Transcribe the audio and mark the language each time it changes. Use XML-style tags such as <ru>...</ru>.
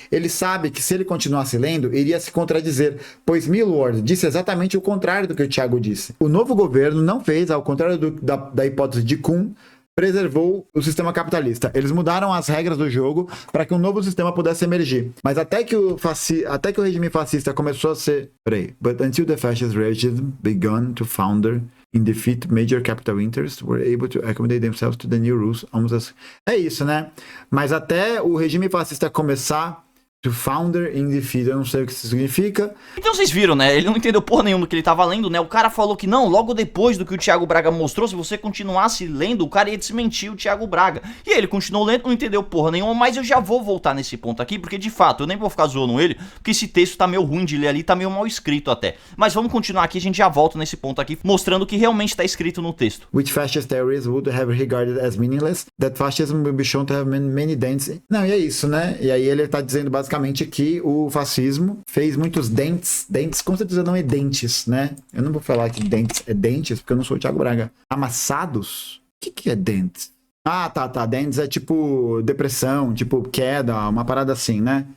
<pt>Ele sabe que se ele continuasse lendo, iria se contradizer, pois Milward disse exatamente o contrário do que o Thiago disse. O novo governo não fez, ao contrário da hipótese de Kuhn, preservou o sistema capitalista. Eles mudaram as regras do jogo para que um novo sistema pudesse emergir. Mas até que o regime fascista começou a ser...</pt> <en>But until the fascist regime began to founder in defeat major capital interests were able to accommodate themselves to the new rules.</en> <pt>É isso, né? Mas até o regime fascista começar</pt> <en>To founder in defeat.</en> <pt>Eu não sei o que isso significa. Então vocês viram, né? Ele não entendeu porra nenhuma do que ele tava lendo, né? O cara falou que não, logo depois do que o Thiago Braga mostrou, se você continuasse lendo, o cara ia desmentir o Thiago Braga. E aí ele continuou lendo, não entendeu porra nenhuma, mas eu já vou voltar nesse ponto aqui, porque de fato, eu nem vou ficar zoando ele, porque esse texto tá meio ruim de ler ali, tá meio mal escrito até. Mas vamos continuar aqui, a gente já volta nesse ponto aqui, mostrando o que realmente tá escrito no texto.</pt> <en>Which fascist theories would have regarded as meaningless, that fascism will be shown to have many dents.</en> <pt>Não, e é isso, né? E aí ele tá dizendo basicamente que o fascismo fez muitos dentes, com certeza não é dentes, né? Eu não vou falar que dentes é dentes, porque eu não sou o Thiago Braga. Amassados? O que é dentes? Ah, tá. Dentes é tipo depressão, tipo queda, uma parada assim, né?</pt>